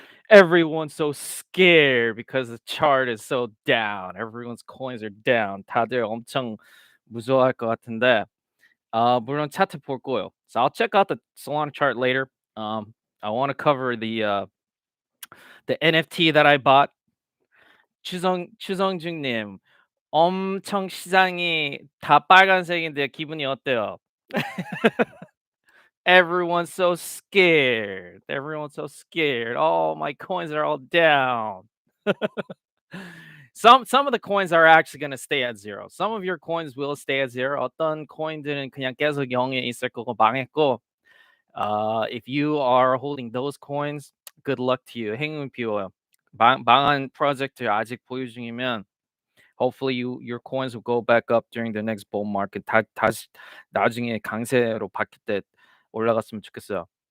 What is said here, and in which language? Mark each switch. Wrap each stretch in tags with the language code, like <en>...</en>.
<en>Everyone's so scared because the chart is so down. Everyone's coins are down.</en> <ko>다들 엄청 무서워할 것 같은데 물론 차트 볼 거예요.</ko> <en>So I'll check out the Solana chart later. I want to cover the NFT that I bought.</en> <ko>추성중님 엄청 시장이 다 빨간색인데 기분이 어때요?</ko> <en>Everyone's so scared. Everyone's so scared. Oh, my coins are all down. Some of the coins are actually going to stay at zero. Some of your coins will stay at zero.</en> <ko>어떤 코인들은 그냥 계속 0에 있을 거고 망했고.</ko> <en>If you are holding those coins, good luck to you.</en> <ko>행운 비워요. 망한 프로젝트 아직 보유 중이면</ko> <en>hopefully your coins will go back up during the next bull market.</en> <ko>다시 나중에 강세로 바뀔 때 올라갔으면 좋겠어요.</ko>